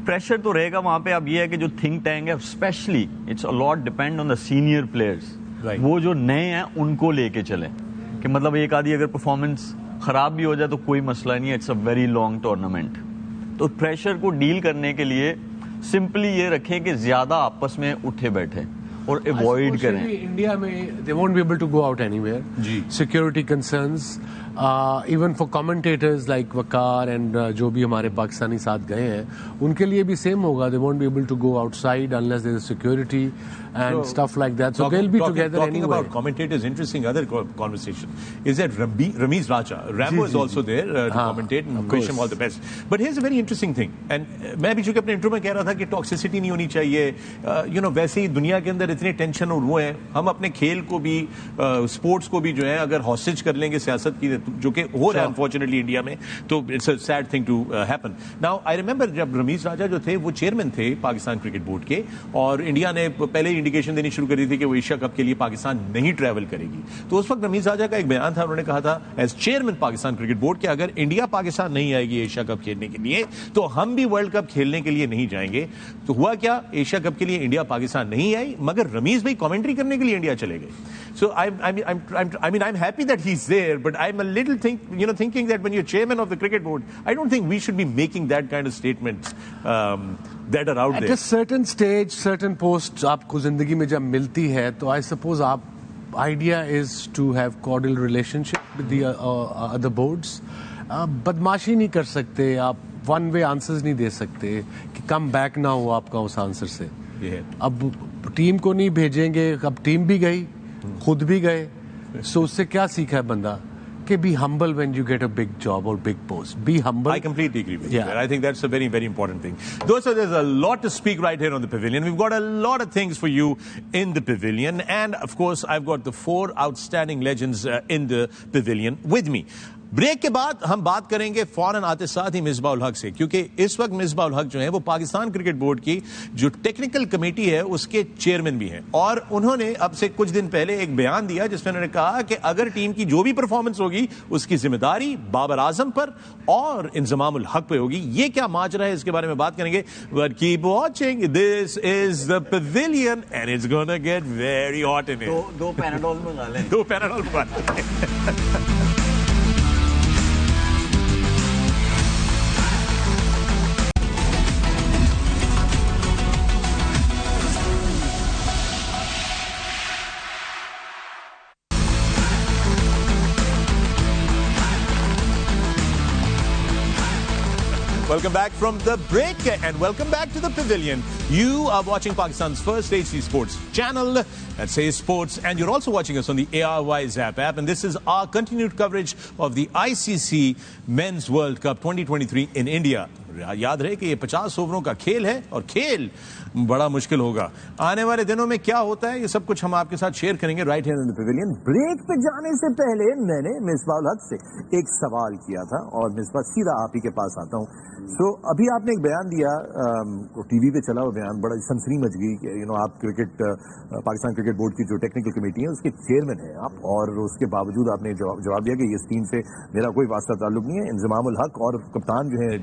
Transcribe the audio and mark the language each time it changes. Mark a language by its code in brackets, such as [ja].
[ur] Pressure تو رہے گا وہاں پہ. اب یہ ہے کہ جو تھنک ٹینک ہے especially [en] it's a lot depend on the senior players, [ur] وہ جو نئے ہیں ان کو لے کے چلیں, کہ مطلب ایک آدھی اگر پرفارمنس خراب بھی ہو جائے تو کوئی مسئلہ نہیں ہے, [en] It's a very long tournament. [ur] تو پریشر کو ڈیل کرنے کے لیے سمپلی یہ رکھیں کہ زیادہ آپس میں اٹھے بیٹھے اور اوائڈ کریں. انڈیا میں [en] they won't be able to go out anywhere. Security concerns, even for commentators like [ur] Waqar and جو بھی ہمارے پاکستانی ساتھ گئے ہیں, ان کے لیے بھی سیم ہوگا. [en] They won't be able to go outside unless there is security and stuff like that. So they'll be together talking anyway. About commentators, interesting other conversation is that Ramiz Raja, Rambo is also there to commentate, and wish him all the best. But here's a very interesting thing, and [ur] میں بھی چونکہ اپنے intro میں کہہ رہا تھا کہ toxicity نہیں ہونی چاہیے, ویسے ہی دنیا کے اندر اتنے ٹینشن اور وہ ہیں, ہم اپنے کھیل کو بھی اسپورٹس کو بھی جو ہے اگر ہاسٹیج کر لیں گے سیاست کی, جو کہ ہو رہا ہے انفارچونیٹلی انڈیا میں, تو [en] It's a sad thing to happen. Now I remember [ur] جب رمیز راجا جو تھے وہ چیئرمین تھے پاکستان کرکٹ بورڈ کے, اور انڈیا نے پہلے انڈیکیشن دینی شروع کر دی تھی کہ وہ ایشیا کپ کے لیے پاکستان نہیں ٹریول کرے گی. تو اس وقت رمیز راجا کا ایک بیان تھا, انہوں نے کہا تھا as chairman Pakistan cricket board کہ اگر انڈیا پاکستان نہیں آئے گی ایشیا کپ کھیلنے کے لیے تو ہم بھی ورلڈ کپ کھیلنے کے لیے نہیں جائیں گے. تو ہوا کیا, ایشیا کپ کے لیے انڈیا پاکستان نہیں آئی, مگر رمیز بھائی کامنٹری کرنے کے لیے انڈیا چلے گئے. [en] So I'm happy that he's there, but I'm a little thinking that when you're chairman of the cricket board, I don't think we should be making that kind of statements that are out there. At a certain stage, certain posts [ur] آپ کو زندگی میں جب ملتی ہے تو [en] I suppose idea is to have cordial relationship with the other boards. [ur] بدماشی نہیں کر سکتے آپ, ون وے آنسرز نہیں دے سکتے کہ کم بیک نہ ہو آپ کا اس آنسر سے. اب ٹیم کو نہیں بھیجیں گے, اب ٹیم بھی گئی, خود بھی گئے, سو اس سے کیا سیکھا ہے بندہ کہ [en] be humble when you get a big job or big post. Be humble. I completely agree with you. I think that's a very, very important thing. So there's a lot to speak right here on the pavilion. We've got a lot of things for you in the pavilion, and of course I've got the 4 outstanding legends in the pavilion with me. [ur] Break کے بعد ہم بات کریں گے فوراً آتے ساتھ ہی مصباح الحق سے, کیونکہ اس وقت مصباح الحق جو ہیں وہ پاکستان کرکٹ بورڈ کی جو ٹیکنیکل کمیٹی ہے اس کے چیئرمین بھی ہیں, اور انہوں نے اب سے کچھ دن پہلے ایک بیان دیا جس میں انہوں نے کہا کہ اگر ٹیم کی جو بھی پرفارمنس ہوگی اس کی ذمہ داری بابر اعظم پر اور انضمام الحق پہ ہوگی. یہ کیا ماجرا ہے اس کے بارے میں بات کریں گے. [en] But keep watching. This is the pavilion and it's gonna get very hot in here. [ur] Do Panadol منگا لیں. 2 پیناڈول منگا لیں. [en] Welcome back from the break and welcome back to the pavilion. You are watching Pakistan's first HD Sports channel that says sports, and you're also watching us on the ARY Zap app, and this is our continued coverage of the ICC Men's World Cup 2023 in India. [ur] یاد رہے کہ یہ 50 اووروں کا کھیل ہے اور کھیل بڑا مشکل ہوگا. آنے والے دنوں میں کیا ہوتا ہے یہ سب کچھ ہم آپ کے ساتھ شیئر کریں گے [en] Right here in the pavilion. [ur] Break پہ جانے سے پہلے میں نے مصباح الحق سے ایک سوال کیا تھا, اور مصباح سیدھا آپ ہی کے پاس آتا ہوں. سو ابھی آپ نے ایک بیان دیا, ٹی وی پہ چلا ہوا بیان, بڑا سنسنی مچ گئی کہ آپ کرکٹ پاکستان کرکٹ بورڈ کی جو ٹیکنیکل کمیٹی ہے اس کے چیئرمین ہیں آپ, اور اس کے باوجود آپ نے جواب دیا کہ اس ٹیم سے میرا کوئی واسطہ تعلق نہیں ہے, انضمام الحق اور کپتان جو ہے